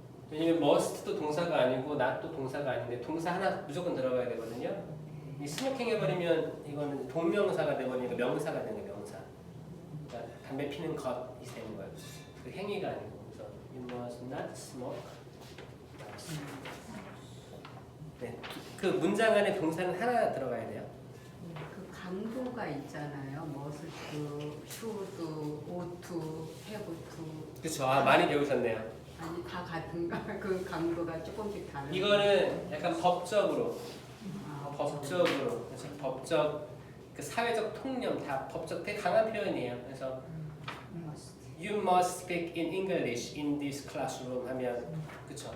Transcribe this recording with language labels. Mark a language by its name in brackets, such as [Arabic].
[Korean] 왜냐면 must도 동사가 아니고 not도 동사가 아닌데 동사 하나 무조건 들어가야 되거든요. 이 스모킹 해버리면 이거는 동명사가 돼버리니까 명사가 되는 거예요. 명사. 그러니까 담배 피는 것이 되는 거예요. 그 행위가 아니고. [English] 그래서 you must not smoke. [Korean] 네, 그 문장 안에 동사는 하나 들어가야 돼요. 그 강도가 있잖아요. 머스트, 슈드, 오투, 해부투. 그렇죠. 많이 배우셨네요. 아니 다 같은가? 그 강도가 조금씩 다른. 이거는 약간 법적으로, 아, 법적으로, 그래서 법적, 그 사회적 통념 다 법적 되게 강한 표현이에요. [English] 그래서 you must speak in English in this classroom 하면 그렇죠.